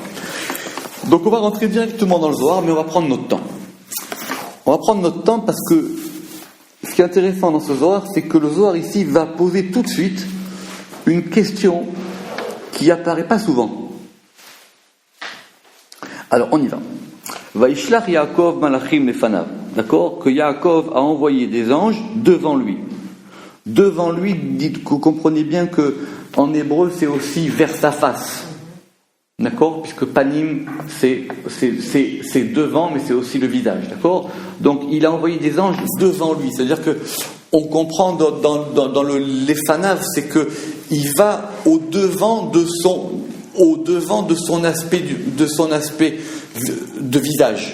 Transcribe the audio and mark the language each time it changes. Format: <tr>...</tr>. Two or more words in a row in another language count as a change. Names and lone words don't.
<fr>Donc on va rentrer directement dans le Zohar, mais on va prendre notre temps. On va prendre notre temps parce que ce qui est intéressant dans ce Zohar, c'est que le Zohar ici va poser tout de suite une question qui apparaît pas souvent. Alors on y va.</fr> <he>וישלח יעקב מלאכים לפניו.</he> <fr>D'accord ? Que Yaakov a envoyé des anges devant lui. Devant lui, dites que vous comprenez bien que en hébreu c'est aussi vers sa face. D'accord ? Puisque panim c'est devant, mais c'est aussi le visage. D'accord ? Donc il a envoyé des anges devant lui. C'est-à-dire que on comprend dans le lefanav, c'est que il va au devant de son aspect de visage.</fr>